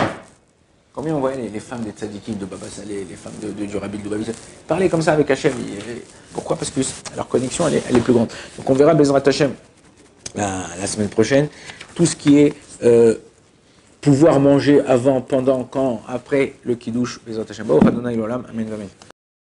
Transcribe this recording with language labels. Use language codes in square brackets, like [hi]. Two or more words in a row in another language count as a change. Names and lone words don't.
[fr] Combien on voyait les femmes des tzadikim de Baba Saleh, les femmes du Rabbi de Babi Saleh, parler comme ça avec Hachem. Pourquoi? Parce que leur connexion, elle est plus grande. Donc on verra [he] בעזרת השם [fr] la semaine prochaine. Tout ce qui est pouvoir manger avant, pendant, quand, après le kiddush. [he] בעזרת השם. ברוך ה' לעולם. אמן. אמן.